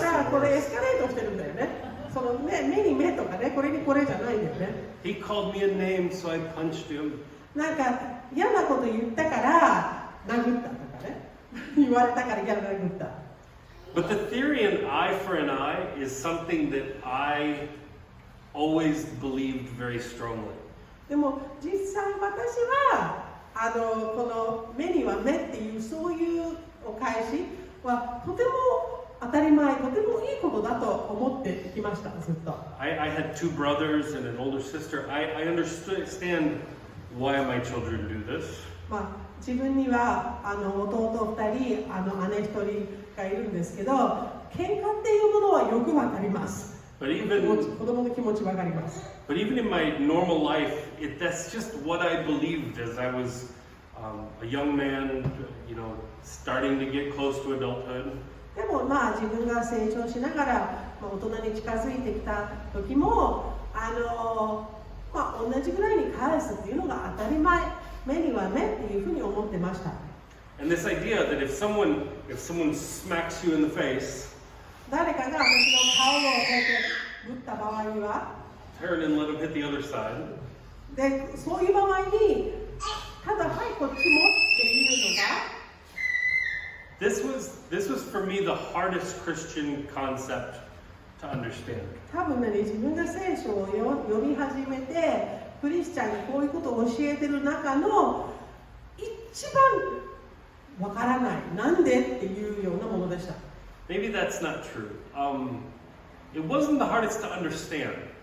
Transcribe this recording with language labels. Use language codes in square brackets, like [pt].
[ja] だからこれエスカレートしてるんだよね。目に目とかね、これにこれじゃないんだよね。 [en] He called me a name, so I punched him. [ja] なんか嫌なこと言ったから殴ったとかね。言われたから嫌な殴った。 [en] But the theory an eye for an eye is something that I always believed very strongly. [ja] でも実際私はこの目には目っていうそういうお返しはとても当たり前、とてもいいことだと思ってきました、ずっと。 [en] I had two brothers and an older sister. I understand why my children do this. [ja] 自分には弟2人、姉1人がいるんですけど、喧嘩っていうものはよくわかります。子供の気持ちわかります。 [en] But even in my normal life, that's just what I believed as I was a young man, starting to get close to adulthood. [ja] でも自分が成長しながら、大人に近づいてきた時も同じぐらいに返すっていうのが当たり前、目には目っていうふうに思ってました。 [en] And this idea that if someone smacks you in the face, [ja] 誰かが私の顔をこうやって打った場合には [en] turn and let him hit the other side. [ja] で、そういう場合にただはいこっちもっていうのが [en] This was for me the hardest Christian concept to understand. [ja] 多分ね、自分が聖書を読み始めてクリスチャンにこういうことを教えてる中の一番わからない、なんでっていうようなものでした。 [en] Maybe that's not true. It wasn't the hardest to understand.